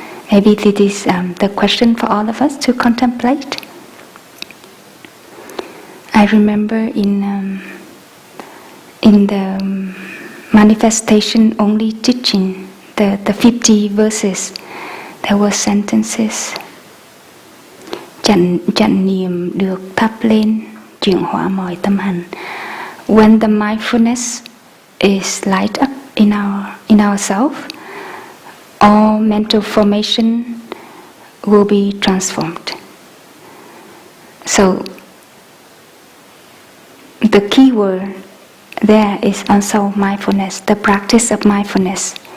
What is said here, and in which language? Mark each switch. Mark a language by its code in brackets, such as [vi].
[en] Maybe this is the question for all of us to contemplate. I remember in the manifestation only teaching, the 50 verses, there were sentences. [vi] Chánh niệm được thắp lên, chuyển hóa mọi tâm hành. [en] When the mindfulness is light up in ourselves, all mental formation will be transformed. So the key word there is also mindfulness, the practice of mindfulness.